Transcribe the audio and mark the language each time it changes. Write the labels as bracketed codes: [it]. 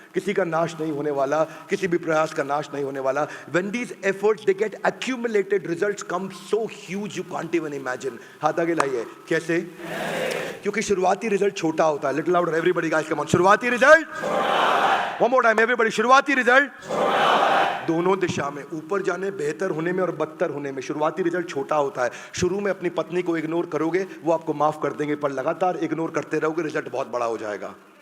[hi] किसी का नाश नहीं होने वाला, किसी भी प्रयास का नाश नहीं होने वाला। [en] When these efforts they get accumulated, results come so huge you can't even imagine। [hi] हाथ आगे लाइए। कैसे? क्योंकि शुरुआती रिजल्ट छोटा होता है। [en] Little louder everybody guys, come on। [hi] शुरुआती result, [en] one more time everybody, [hi] शुरुआती रिजल्ट दोनों दिशा में, ऊपर जाने, बेहतर होने में और बदतर होने में शुरुआती रिजल्ट छोटा होता है। शुरू में अपनी पत्नी को इग्नोर करोगे, वो आपको माफ कर देंगे, पर लगातार इग्नोर करते रहोगे, रिजल्ट बहुत बड़ा हो जाएगा।